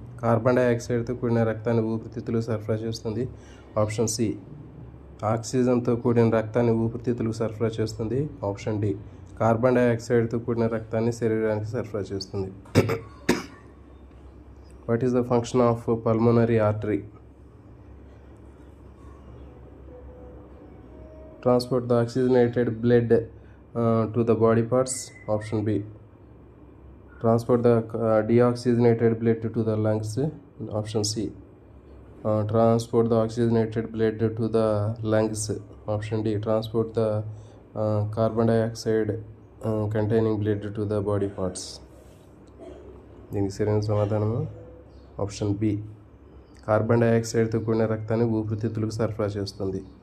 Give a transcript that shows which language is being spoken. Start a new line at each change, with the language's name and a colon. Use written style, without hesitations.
Telugu: Carbon డైఆక్సైడ్తో కూడిన రక్తాన్ని ఊపిరితిత్తులకు సరఫరా చేస్తుంది. Option C. ఆక్సిజన్తో కూడిన రక్తాన్ని ఊపిరితిత్తులకు సరఫరా చేస్తుంది. Option D. కార్బన్ డైఆక్సైడ్తో కూడిన రక్తాన్ని శరీరానికి సరఫరా చేస్తుంది.
English: What is the function of pulmonary artery? Transport the oxygenated blood to the body parts. Option B. Transport the deoxygenated blood to the lungs. Option C. Transport the oxygenated blood to the lungs. Option D. Transport the carbon dioxide containing blood to the body parts.
Telugu: దీనికి సరైన సమాధానము option B. Carbon డైఆక్సైడ్తో కూడిన రక్తాన్ని ఊపిరితిత్తులకు సరఫరా చేస్తుంది.